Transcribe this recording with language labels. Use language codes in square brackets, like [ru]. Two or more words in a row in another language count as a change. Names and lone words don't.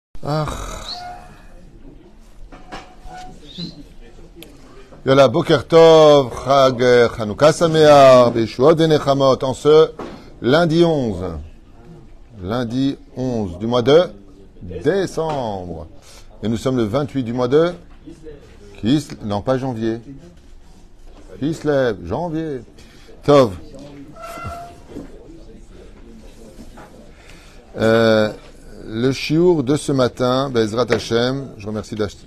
[he] אה. יאללה, בוקר טוב, חג חנוכה שמח, בשורות ונחמות, [fr] en ce lundi 11. Lundi 11 du mois de décembre. Et nous sommes le 28 du mois de non, pas janvier. Kislev, janvier. Tov. Le chiour de ce matin, [he] בעזרת השם, [fr] je remercie d'acheter.